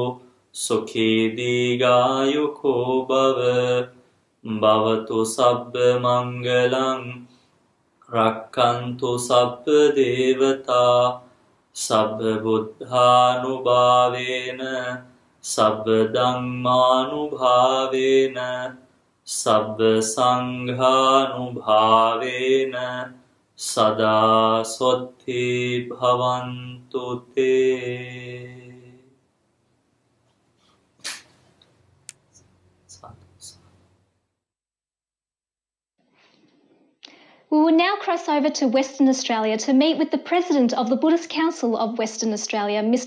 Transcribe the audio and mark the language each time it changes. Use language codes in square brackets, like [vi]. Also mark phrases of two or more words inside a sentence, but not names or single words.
[pi] sukhi digayuko bhava bhavatu sabba mangalang rakkantu sabba devata sabba buddhanubhavena sabba dhammanubhavena sabba sanghanubhavena sada sotti bhavantu te. [en] We will now cross over to Western Australia to meet with the President of the Buddhist Council of Western Australia, Mr.